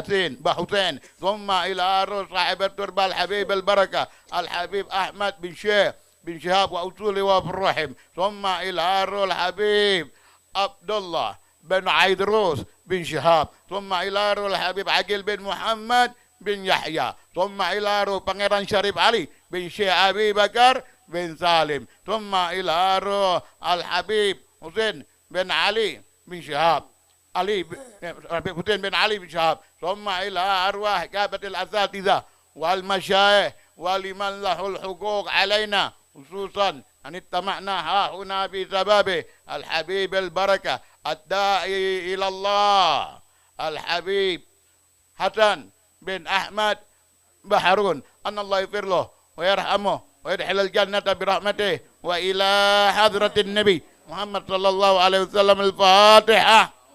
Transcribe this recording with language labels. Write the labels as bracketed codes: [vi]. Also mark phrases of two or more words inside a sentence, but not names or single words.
[ar] بحسين ثم إلى صاحب التربة الحبيب البركة الحبيب أحمد بن شيخ بن شهاب وأصولي وفي الرحم ثم إلى الحبيب عبد الله بن عيدروس بن شهاب ثم إلى الحبيب عقيل بن محمد بن يحيى ثم إلى Pangeran Syarif Ali bin Syekh Abi Bakar bin Salim ثم إلى الحبيب حسين بن علي بن شهاب حسين بن علي بن شهاب ثم إلى أرواح كافة الأساتذة والمشايخ ولمن له الحقوق علينا خصوصا أن اجتمعنا ها هنا بسبب الحبيب البركة الداعي إلى الله الحبيب حسن بن أحمد بحرون أن الله يغفر له ويرحمه ويدخل الجنة برحمته وإلى حضرة النبي محمد صلى الله عليه وسلم الفاتحة.